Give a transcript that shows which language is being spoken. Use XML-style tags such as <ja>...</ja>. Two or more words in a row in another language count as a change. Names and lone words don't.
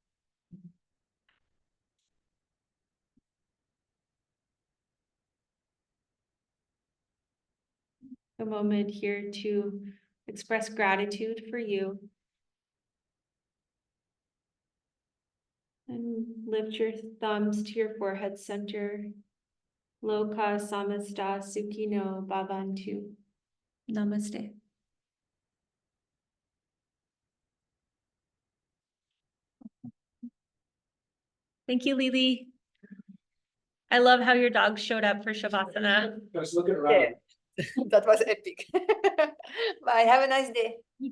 <en>A moment here to express gratitude for you. And lift your thumbs to your forehead center.</en> <sa>Loka samasta sukhino bhavantu.</sa> <en>Namaste. Thank you, Lily. I love how your dog showed up for Shavasana. Just looking around. That was epic. Bye. Have a nice day.</en>